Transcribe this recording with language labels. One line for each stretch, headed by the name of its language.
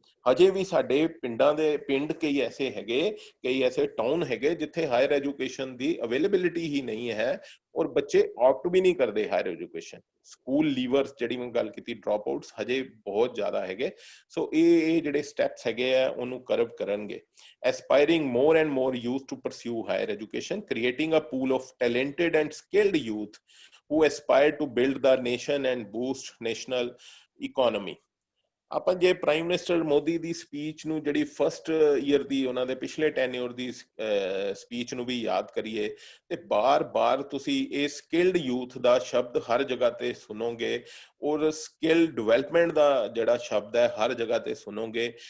Punjabi: ਹਜੇ ਵੀ ਸਾਡੇ ਪਿੰਡ ਕਈ ਐਸੇ ਹੈਗੇ, ਕਈ ਐਸੇ ਟਾਊਨ ਹੈਗੇ ਜਿੱਥੇ ਹਾਇਰ ਐਜੂਕੇਸ਼ਨ ਦੀ ਅਵੇਲੇਬਿਲਿਟੀ ਹੀ ਨਹੀਂ ਹੈ ਔਰ ਬੱਚੇ ਆਪਟ ਵੀ ਨਹੀਂ ਕਰਦੇ ਹਾਇਰ ਐਜੂਕੇਸ਼ਨ। ਸਕੂਲ ਲੀਵਰਸ ਜਿਹੜੀ ਮੈਂ ਗੱਲ ਕੀਤੀ, ਡ੍ਰੌਪ ਆਊਟਸ ਹਜੇ ਬਹੁਤ ਜ਼ਿਆਦਾ ਹੈਗੇ। ਸੋ ਇਹ ਜਿਹੜੇ ਸਟੈਪਸ ਹੈਗੇ ਆ ਉਹਨੂੰ ਕਰਵ ਕਰਨਗੇ।
English: Aspiring more and more youth to pursue higher education, creating a pool of talented and skilled youth who aspire to build the nation and boost national economy।
Punjabi: ਆਪਾਂ ਜੇ ਪ੍ਰਾਈਮ ਮਿਨਿਸਟਰ ਮੋਦੀ ਦੀ speech ਨੂੰ, ਜਿਹੜੀ first year ਦੀ ਉਹਨਾਂ ਦੇ ਪਿਛਲੇ tenure ਦੀ speech ਨੂੰ ਵੀ ਯਾਦ ਕਰੀਏ ਤੇ ਬਾਰ-ਬਾਰ ਤੁਸੀਂ ਇਹ ਸਕਿਲਡ ਯੂਥ ਦਾ ਸ਼ਬਦ ਹਰ ਜਗ੍ਹਾ ਤੇ ਸੁਣੋਗੇ ਔਰ ਸਕਿਲ ਡਿਵੈਲਪਮੈਂਟ ਦਾ ਜਿਹੜਾ ਸ਼ਬਦ ਹੈ ਹਰ ਜਗ੍ਹਾ ਤੇ ਸੁਣੋਗੇ।